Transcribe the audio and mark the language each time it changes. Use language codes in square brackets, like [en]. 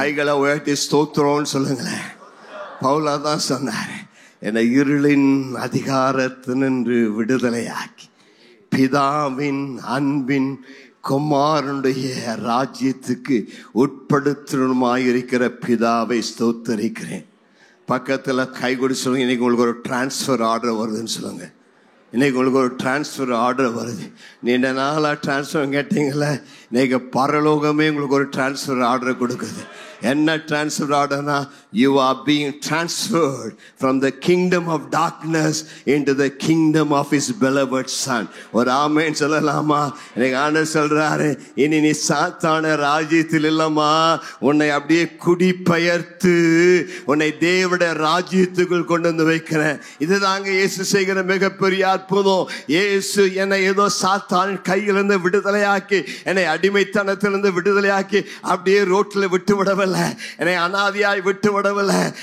[ta] கைகளை உயர்த்தி ஸ்தோத்திரம் சொல்லுங்களேன். பவுலா தான் சொன்னார், என்னை இருளின் அதிகாரத்தினின்று விடுதலையாக்கி பிதாவின் அன்பின் குமாரனுடைய ராஜ்யத்துக்கு உட்படுத்தணுமாயிருக்கிற பிதாவை ஸ்தோத்தரிக்கிறேன். பக்கத்தில் கை கொடு சொல்லுங்க. இன்னைக்கு உங்களுக்கு ஒரு டிரான்ஸ்ஃபர் ஆர்டர் வருதுன்னு சொல்லுங்க. இன்னைக்கு உங்களுக்கு ஒரு டிரான்ஸ்ஃபர் ஆர்டர் வருது. நீண்ட நாளாக டிரான்ஸ்ஃபர் கேட்டீங்களே, இன்னைக்கு பரலோகமே உங்களுக்கு ஒரு டிரான்ஸ்ஃபர் ஆர்டர் கொடுக்குது. என்ன transfer ஆர்டர்னா, [en] you are being transferred from the kingdom of darkness into the kingdom of his beloved son. [ta] ஒரு ஆமென் சொல்லலாமா? எனக்கு ஆண்டவர் சொல்றாரு, இனி நீ சாத்தான ராஜ்யத்தில் இல்லம்மா, உன்னை அப்படியே குடிபெயர்த்து உன்னை தேவனுடைய ராஜ்யத்துக்குள் கொண்டு வந்து வைக்கிறேன். இதுதாங்க இயேசு செய்கிற மிகப்பெரிய அற்புதம். இயேசு என்னை ஏதோ சாத்தான் கையிலிருந்து விடுதலையாக்கி, என்னை அடிமைத்தனத்திலிருந்து விடுதலையாக்கி அப்படியே ரோட்டில் விட்டு விடவில்லை, என்னை அனாதியாய் விட்டு விடவில்லை.